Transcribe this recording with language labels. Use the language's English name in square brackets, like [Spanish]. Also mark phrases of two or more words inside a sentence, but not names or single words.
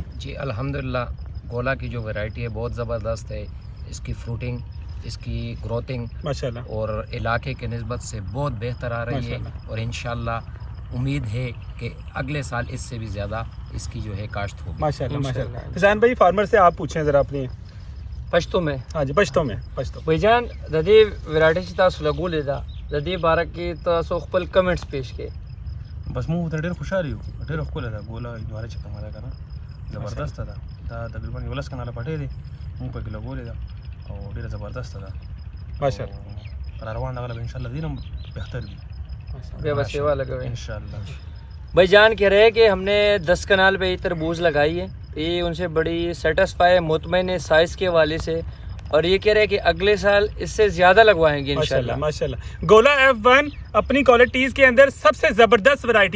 [Urdu] جی الحمدللہ گولا کی جو ورائٹی ہے بہت زبردست ہے، اس کی فروٹنگ، اس کی گروتھنگ ماشاءاللہ اور علاقے کے نسبت سے بہت بہتر آ رہی ہے، اور انشاءاللہ امید ہے کہ اگلے سال اس سے بھی زیادہ اس کی جو ہے کاشت ہوگی ماشاءاللہ ماشاءاللہ۔ حسین بھائی فارمر سے آپ پوچھیں ذرا اپنی۔ پښتو میں ہاں جی پشتو میں پشتو [Pashto] بھائی جان د دې وراټي چې تاسو لګولې ده د دې باره کې تاسو خپل کمنټس پیش کړئ. بس موږ ته ډېر خوشاله یو، ډېره ښکلې ده ګوله دواره چې کومه ده که نه زبردسته ده. دا تقریبا 11 کناله پټۍ دی موږ پکې لګولې ده او ډېره زبردسته ده ماشاءاللہ را روان دغه به انشاءالله دې نه بهتر وي بے بس سیوا لگوئے. انشاءالله. [Urdu] بھائی جان کہہ رہے ہیں کہ ہم نے 10 کنال پہ یہ تربوز لگائی ہے، یہ ان سے بڑی سیٹسفائی ہے، مطمئن ہے سائز کے حوالے سے، اور یہ کہہ رہے ہیں کہ اگلے سال اس سے زیادہ لگوائیں گے انشاءاللہ. ماشاءاللہ گولا F1 اپنی کوالٹیز کے اندر سب سے زبردست ورائٹی۔